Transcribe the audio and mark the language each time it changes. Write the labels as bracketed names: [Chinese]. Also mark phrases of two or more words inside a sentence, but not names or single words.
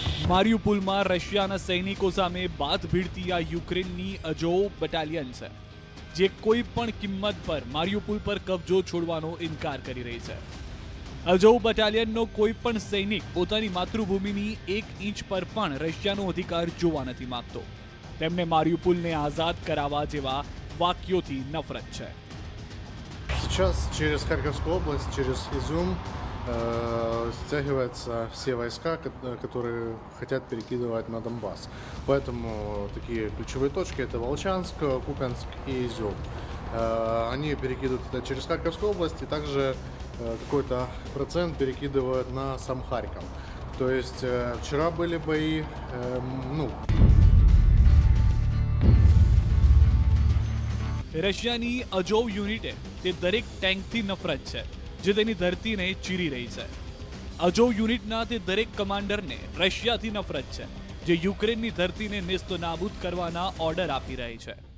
[Gujarati] મારિયુપોલમાં રશિયાના સૈનિકો સામે બાથ ભીડતી આ યુક્રેનની અઝોવ બટાલિયન છે, જે કોઈ પણ કિંમત પર મારિયુપોલ પર કબજો છોડવાનો ઇનકાર કરી રહી છે. અઝોવ બટાલિયનનો કોઈ પણ સૈનિક પોતાની માતૃભૂમિની 1 ઇંચ પર પણ રશિયાનો અધિકાર જોવા નથી માંગતો. તેમને મારિયુપોલને આઝાદ કરાવવા જેવા વાક્યોથી નફરત છે. [Russian] Сейчас через Харьковскую область, через Изюм стягиваются все войска, которые хотят перекидывать на Донбасс. Поэтому такие ключевые точки — это Волчанск, Купянск и Изюм. Они перекидывают это через Харьковскую область и также какой-то процент перекидывают на сам Харьков. То есть вчера были бои, [Gujarati] રશિયાની અઝોવ યુનિટે તે દરેક ટેન્કથી નફરત છે જે તેની ધરતીને ચીરી રહી છે. અઝોવ યુનિટના તે દરેક કમાન્ડરને રશિયાથી નફરત છે, જે યુક્રેનની ધરતીને નેસ્તનાબૂદ કરવાના ઓર્ડર આપી રહી છે.